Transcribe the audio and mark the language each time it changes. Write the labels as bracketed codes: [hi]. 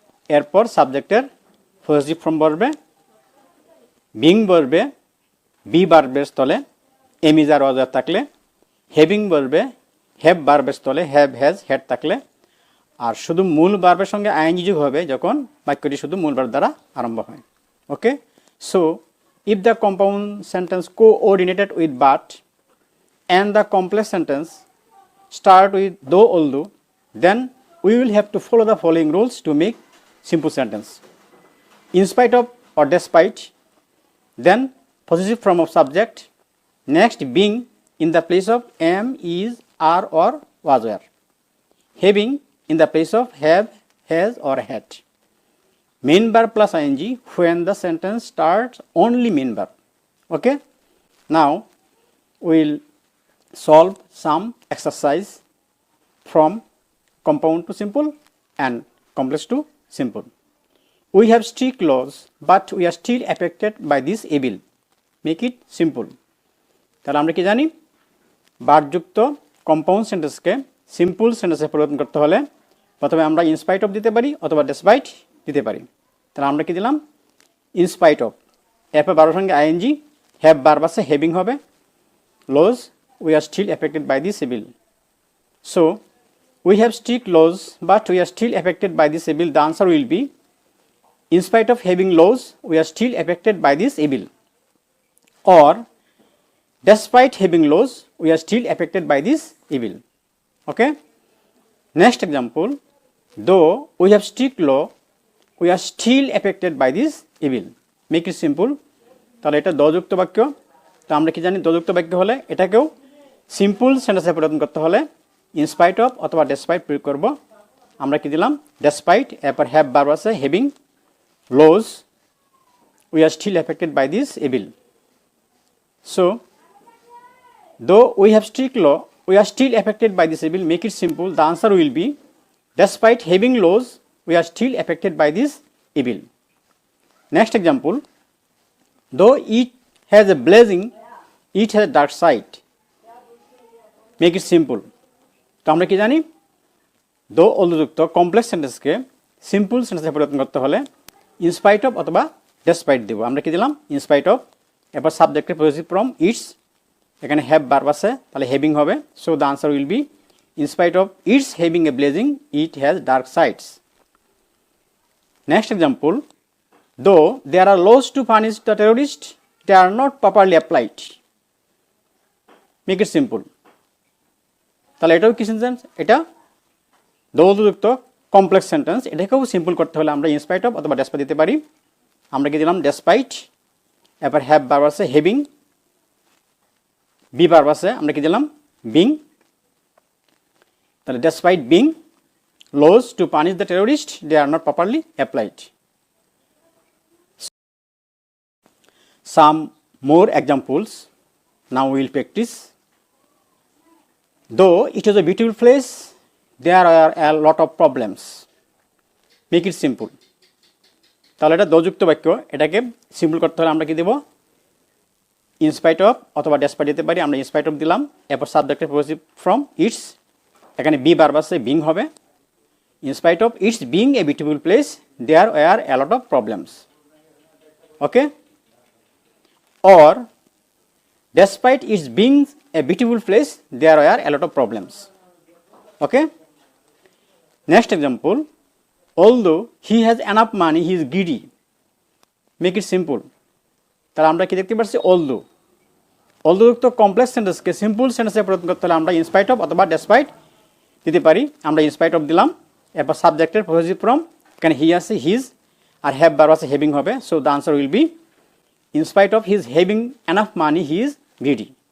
[bn] এরপর সাবজেক্টের positive form বসবে, বিং বসবে বি ভার্বের স্থলে এম ইজ আর ওয়াজ আর থাকলে, হ্যাভিং বসবে হ্যাভ ভার্বের স্থলে হ্যাভ হ্যাজ হ্যাড থাকলে, আর শুধু মূল ভার্বের সঙ্গে আইএনজি যোগ হবে যখন বাক্যটি শুধু মূল ভার্ব দ্বারা আরম্ভ হয়। [en] Okay, so if the compound sentence coordinated with but and the complex sentence start with though although, then we will have to follow the following rules to make simple sentence. In spite of or despite, then possessive form of subject, next being in the place of am, is, are or was, were, having in the place of have, has or had, main verb plus ing when the sentence starts only main verb. Okay, now we will solve some exercise from compound to simple and complex to simple. We have strict laws, but we are still affected by this evil. Make it simple. [bn] তাহলে আমরা কি জানি? বাদযুক্ত compound সেন্টেন্সকে simple সেন্টেন্সে পরিবর্তন করতে হলে প্রথমে আমরা ইনস্পাইট অফ দিতে পারি অথবা ডেসপাইট দিতে পারি। তাহলে আমরা কি দিলাম? ইনস্পাইট অফ, এরপর ভার্বের সঙ্গে আইএনজি, হ্যাভ ভার্ব আছে হ্যাভিং হবে, [en] laws we are still affected by this evil. So we have strict laws, but we are still affected by this evil. The answer will be in spite of having laws, we are still affected by this evil. Or despite having laws, we are still affected by this evil. Okay, next example, though we have strict law, we are still affected by this evil. Make it simple. [bn] তাহলে এটা দযুক্ত বাক্য। তো আমরা কি জানি দযুক্ত বাক্য হলে এটাকেও সিম্পল সেন্টেন্সে পরিবর্তন করতে হলে ইন স্পাইট অফ অথবা ডেসপাইট প্রয়োগ করব। আমরা কি দিলাম ডেসপাইট, এরপর হ্যাভ ভার্ব আছে having, লোজ, [en] we are still affected by this evil. So though we have strict law, we are still affected by this evil. Make it simple. The answer will be despite having laws, we are still affected by this evil. Next example, though it has a blessing, it has a dark side. Make it simple. [bn] তো আমরা কি জানি দো অলযুক্ত complex সেন্টেন্সকে simple সেন্টেন্সে পরিবর্তন করতে হলে in spite of অথবা ডেসপাইট দেব। আমরা কি দিলাম ইন স্পাইট অফ, এরপর সাবজেক্টের পজিটিভ ফর্ম ইটস, এখানে হ্যাভ ভার্ব আছে তাহলে হ্যাভিং হবে। [en] So the answer will be in spite of its having a blessing it has dark sides. Next example, though there are laws to punish the terrorist, they are not properly applied. Make it simple. [bn] তাহলে এটাও কি sentence? এটা দোযুক্ত complex sentence. এটাকেও simple করতে হলে আমরা in spite of অথবা ডেসপাইট দিতে পারি। আমরা কি দিলাম ডেসপাইট, এরপর হ্যাভ ভার্ব আছে হ্যাভিং, বি ভার্ব আছে আমরা কি দিলাম বিং। [en] তাহলে despite being laws to punish the terrorist, they are not properly applied. Some more examples now we will practice. Though it is a beautiful place, there are a lot of problems. Make it simple. [bn] তাহলে এটা দযুক্ত বাক্য, এটাকে simple করতে হলে আমরা কি দেব in spite of অথবা despite দিতে পারি। আমরা ইন স্পাইট অফ দিলাম, এরপর সাবজেক্টের পজিটিভ ফ্রম ইটস, এখানে বি ভার্ব আছে বিং হবে। [en] In spite of its being a beautiful place, there are a lot of problems. Okay? Or despite its being a beautiful place, there are a lot of problems. Okay? Next example, although he has enough money, he is greedy. Make it simple. [bn] তাহলে আমরা কি দেখতে পাচ্ছি although যুক্ত complex সেন্টেন্সকে simple সেন্টেন্সে পরিবর্তন করতে হলে আমরা ইন স্পাইট অফ অথবা ডেসপাইট দিতে পারি। আমরা ইন স্পাইট অফ দিলাম, এরপর সাবজেক্টের পজিটিভ ফর্ম এখানে হি আছে হিজ, আর হ্যাভ ভার্ব আছে হ্যাভিং হবে। [en] So the answer will be in spite of his having enough money he is greedy.